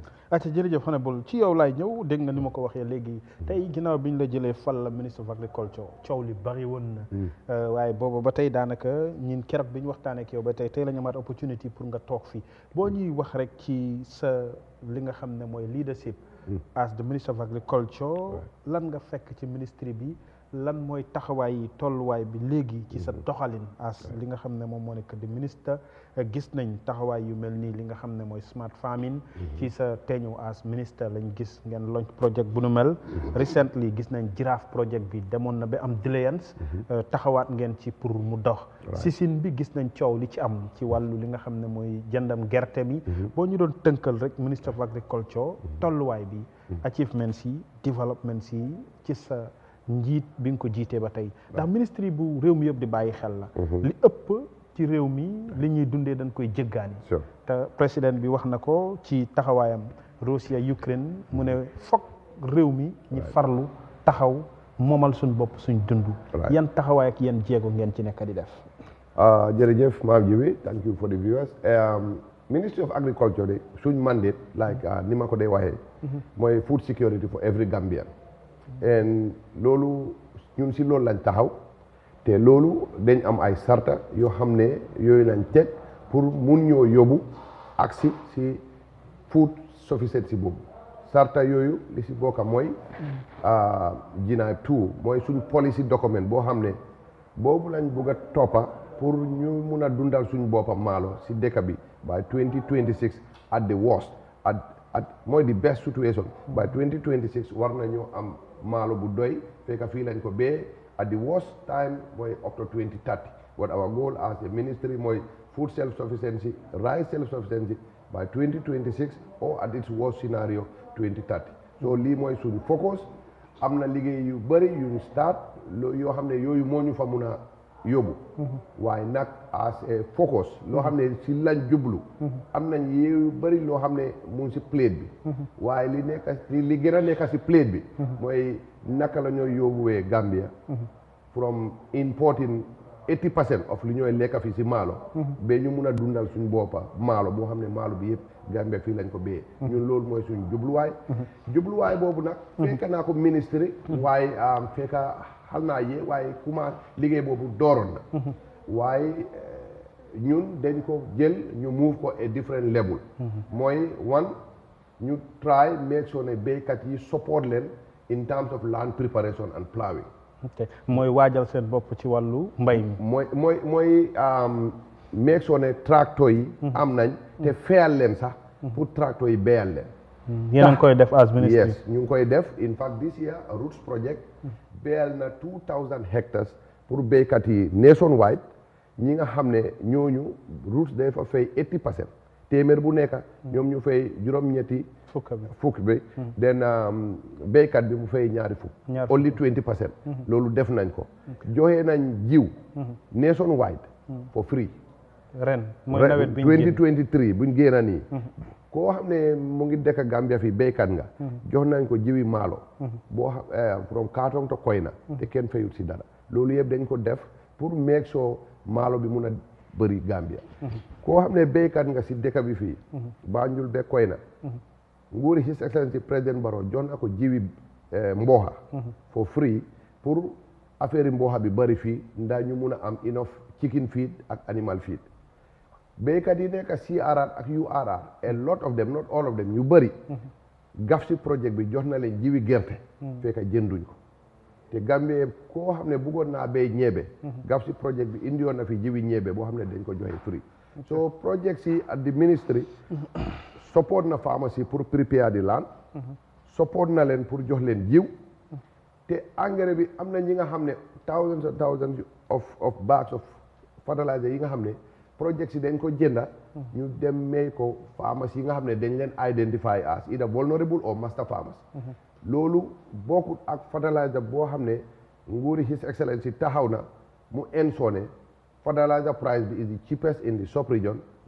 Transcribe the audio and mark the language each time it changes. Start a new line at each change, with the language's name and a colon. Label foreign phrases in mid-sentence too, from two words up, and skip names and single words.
Wolof: acca jërëjëf honorable ci yow laay ñëw dégg nga ni ma ko waxee léegi tey ginnaaw bi ñu la jëlee fal la ministre
English: of agriculture
Wolof: coow li bari woon na waaye boobu ba tey daanaka ñin keroog bi ñu waxtaanee ak yow ba tey la ñu amaat opportunity pour nga toog fii boo ñuy wax rek ci sa li nga xam ne mooy
English: leadership as the minister of agriculture
Wolof: lan nga fekk ci ministry bi lan mooy taxawaay yi tolluwaay bi léegi ci sa doxalin as li nga xam ne moom moo nekk di ministre gis nañ taxawaay yu mel nii li nga xam ne mooy
English: smart farming
Wolof: ci sa teeñu as ministre lañ gis ngeen
English: launch project
Wolof: bu nu mel recently gis nañ giraffe project bi demoon na ba am delayance taxawaat ngeen ci pour mu dox sisin bi gis nañ coow li ci am ci wàllu li nga xam ne mooy jëndam gerte mi boo ñu doon tënkal rek ministre
English: of agriculture
Wolof: tolluwaay bi achievements yi developments yi ci sa njiit bi nga ko jiitee ba tey ndax ministre bu réew mi yëpp di bàyyi xel la li ëpp ci réew mi li ñuy dundee dañ koy jëggaani te président bi wax na ko ci taxawaayam Russia Ukraine mu ne foog réew mi ñi farlu taxaw moomal suñ bopp suñ dund yan taxawaay ak yan jéego ngeen ci nekk di def jërëjëf maam Jibi
English: thank you for the viewers Ministry of Agriculture
Wolof: de suñ mandate like ni ma ko dee waxee mooy
English: food security for every Gambian and
Wolof: loolu ñun si loolu lañ taxaw te loolu dañ am ay sarta yoo xam ne yooyu lañ teg pour mun ñoo yóbbu ak si
English: food sufficiency
Wolof: boobu sarta yooyu li si bokka mooy jinaay tout mooy suñ
English: policy document
Wolof: boo xam ne boobu lañ bugg a toppa pour ñu mun a dundal suñ boppa maalo si dëkk bi
English: by 2026 at the worst
Wolof: at mooy
English: the best situation by 2026
Wolof: war nañoo am maalo bu doy fekk fii lañ ko bee
English: at the worst time
Wolof: mooy
English: up to 2030 what our goal as a ministry
Wolof: mooy
English: food self-sufficiency rice self-sufficiency by 2026 or at its worst scenario 2030
Wolof: so lii mooy suñu focus am na liggéey yu bëri yu start yoo xam ne yooyu moo ñu fa mun a yóbbu waaye nag
English: as a focus
Wolof: loo xam ne si lañ jublu am nañ yu bëri loo xam ne mu ngi si plate bi waaye li gën a nekk si plate bi mooy naka la ñooy yóbbuwee Gambia
English: from importing 80% of
Wolof: li ñooy lekka fi si maalo ba ñu mun a dundal suñ boppa maalo boo xam ne maalo bi yëpp Gambia fii lañ ko béyee ñun loolu mooy suñ jubluwaay boobu nag fekk naa ko ministre waaye fekka xal naa yee waaye commencé liggéey boobu dooroon na waaye ñun dañ ko jël ñu move ko
English: a different level
Wolof: mooy one ñu
English: try make sure
Wolof: ne béykat yi support leen
English: in terms of land preparation and plowing
Wolof: mooy waajal seen bopp ci wàllu mbay mi mooy
English: make sure
Wolof: ne tracteur yi am nañ te feyal leen sax pour tracteur yi béyal leen yéen a ngi koy def
English: as ministry
Wolof: yes ñu ngi koy def
English: in fact this year Roots project
Wolof: béyal na 2000 hectares pour béykat yi nationwide ñi nga xam ne ñooñu Roots day fa fay 80% téeméer bu nekk ñoom ñu fay juróom-ñetti fukk bi den béykat bi mu fay ñaari fukk only 20% loolu def nañ ko joxe nañ jiw nationwide
English: for free
Wolof: ren mooy nawet bi 2023 buñ génn nii koo xam ne mu ngi dëkk Gambia fii béykat nga jox nañ ko jiwi maalo boo
English: from Kartong to Koyna
Wolof: te kenn fayut si dara loolu yëpp dañ ko def pour
English: make sure
Wolof: maalo bi mun a bëri Gambia koo xam ne béykat nga si dëkk bi fii Banjul be Koyna nguuri
English: His Excellency
Wolof: président Barrow jox na ko jiwi mbooxa
English: for free
Wolof: pour affaire yi mbooxa bi bëri fii ndax ñu mun a am
English: enough chicken feed
Wolof: ak
English: animal feed
Wolof: béykat yi nekk CRR ak URR
English: a lot of them not all of them
Wolof: ñu bëri gaf si projet bi jox na leen jiwi gerte fekk jënduñ ko te Gambie koo xam ne bëggoon naa béy ñebe gaf si projet bi indi woon na fi jiwi ñebe boo xam ne dañ ko joxe free so project si
English: at the ministry
Wolof: support na pharmacie pour
English: prepare the land
Wolof: support na leen pour jox leen jiw te engrais bi am na ñi nga xam ne
English: thousands and thousands of bags of fertilizer
Wolof: yi nga xam ne project si dañ ko jënda ñu dem may ko farmers yi nga xam ne dañ leen
English: identify as either vulnerable or master farmers
Wolof: loolu bokkut ak fertilizer boo xam ne nguuri
English: His Excellency
Wolof: taxaw na mu ensone
English: fertilizer price
Wolof: bi
English: is the cheapest in the sub-region